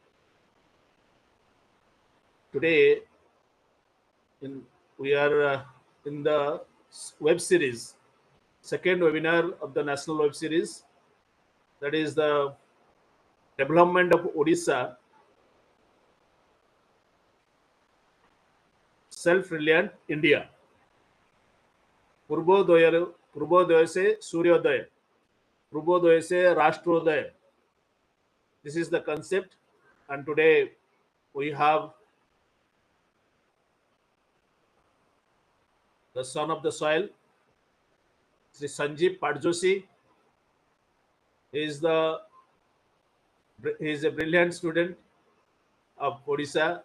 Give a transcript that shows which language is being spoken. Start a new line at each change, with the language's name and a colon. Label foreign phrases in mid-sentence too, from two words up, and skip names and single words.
English: Today, we are in the web series, second webinar of the national web series, that is the development of Odisha, self-reliant India.
Hindi: पूर्वोदय से सूर्योदय, पूर्वोदय से राष्ट्रोदय.
English: This is the concept, and today we have the son of the soil, Sri Sanjeev Padjoshi. He is a brilliant student of Odisha.